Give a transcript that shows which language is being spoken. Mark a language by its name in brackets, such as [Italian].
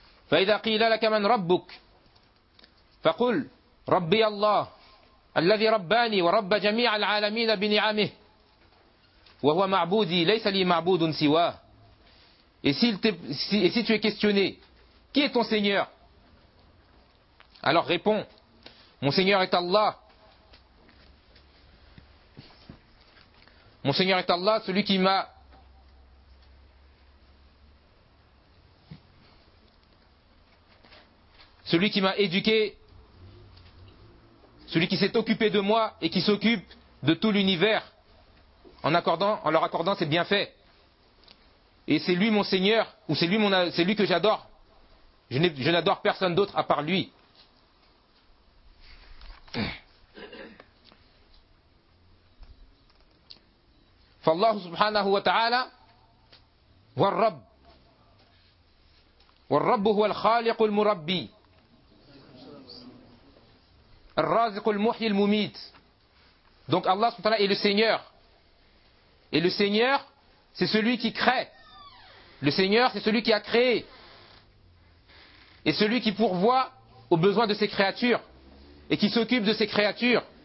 [Arabic] فإذا قيل لك من ربك فقل ربي الله الذي رباني ورب جميع العالمين بنعمه وهو معبودي ليس لي معبود سواه. [French] Et si tu es questionné, qui est ton Seigneur? Alors réponds, mon Seigneur est Allah. Mon Seigneur est Allah, celui qui m'a éduqué, celui qui s'est occupé de moi et qui s'occupe de tout l'univers en leur accordant ses bienfaits. Et c'est lui mon Seigneur, ou c'est lui que j'adore. Je n'adore personne d'autre à part lui. [Arabic] فالله سبحانه وتعالى هو الرب والرب هو الخالق المربي الرازق المحيي المميت. [French] Donc Allah subhanahu wa ta'ala est le Seigneur. Et le Seigneur, c'est celui qui crée. Le Seigneur, c'est celui qui a créé. Et celui qui pourvoit aux besoins de ses créatures. Et qui s'occupe de ses créatures.